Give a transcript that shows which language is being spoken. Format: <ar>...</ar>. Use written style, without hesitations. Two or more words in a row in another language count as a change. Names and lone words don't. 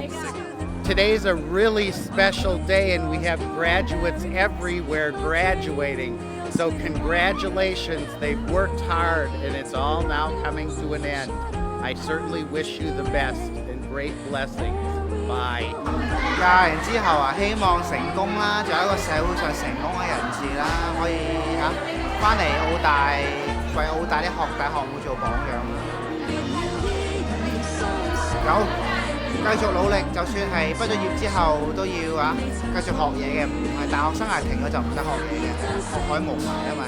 <en>Today's a really special day and we have graduates everywhere graduating. So congratulations, they've worked hard and it's all now coming to an end. I certainly wish you the best and great blessings. Bye.</en> <yue>完之後啊，希望成功啦，做一個社會上成功嘅人士啦，可以翻嚟澳大為澳大啲大學會做榜樣啦。繼續努力，就算係畢咗業之後都要繼續學嘢嘅，唔係大學生涯停咗就唔使學嘢嘅，學海無涯啊嘛。</yue>